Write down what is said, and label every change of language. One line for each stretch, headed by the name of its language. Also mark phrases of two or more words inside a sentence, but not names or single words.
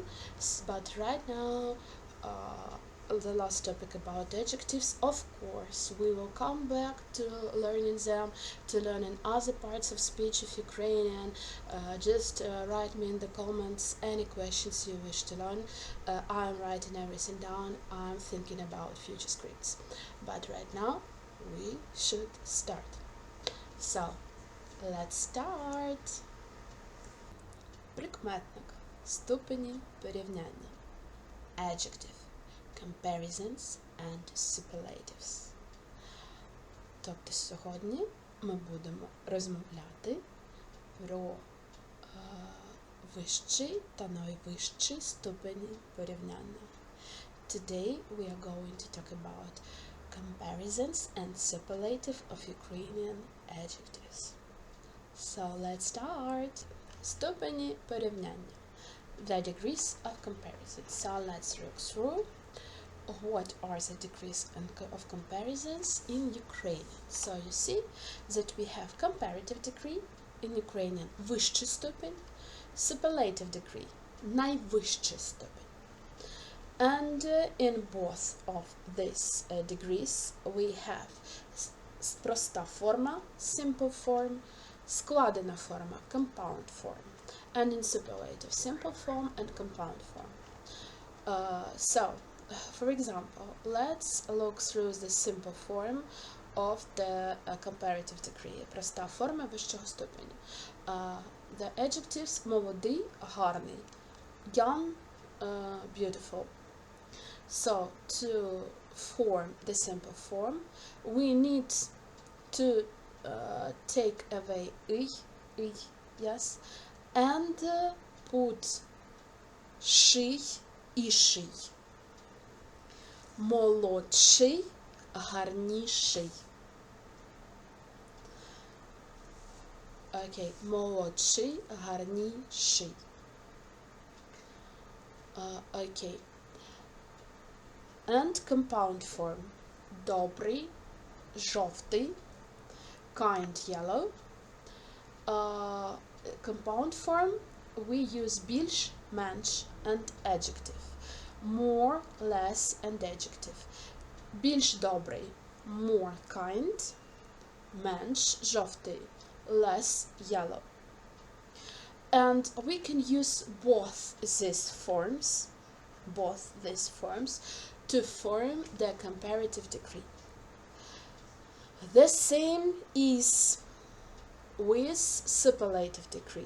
English: But right now, the last topic about adjectives, of course, we will come back to learning them, to learning other parts of speech of Ukrainian. Just write me in the comments any questions you wish to learn. I'm writing everything down. I'm thinking about future scripts. But right now, we should start. So, let's start.
Ukrainian: Прикметник. Ступені порівняння.
English: Adjective. Comparisons and superlatives.
Ukrainian: Тобто сьогодні ми будемо розмовляти про вищий та найвищий ступені порівняння.
English: Today we are going to talk about comparisons and superlative of Ukrainian adjectives. So let's start.
Ukrainian: Ступені порівняння.
English: The degrees of comparison. So let's look through what are the degrees of comparisons in Ukrainian. So you see that we have comparative degree in Ukrainian
Ukrainian: вищий ступень,
English: superlative degree
Ukrainian: найвищий ступень.
English: And in both of these degrees we have
Ukrainian: проста форма,
English: simple form,
Ukrainian: складена форма,
English: compound form, and in superlative, simple form and compound form. So, for example, let's look through the simple form of the comparative degree.
Ukrainian: Проста форма вищого ступеня.
English: The adjectives
Ukrainian: молодий, гарний,
English: young, beautiful. So, to form the simple form, we need to take away yes, and put
Ukrainian: ший, іший. Молодший, гарніший. Okay, молодший, гарніший.
English: Okay. And compound form.
Ukrainian: Добрий, жовтий,
English: kind yellow. Compound form, we use
Ukrainian: більш, менш,
English: and adjective. More, less, and adjective.
Ukrainian: Більш добрий,
English: more kind,
Ukrainian: менш, жовтий,
English: less yellow. And we can use both these forms to form the comparative degree. The same is with superlative degree.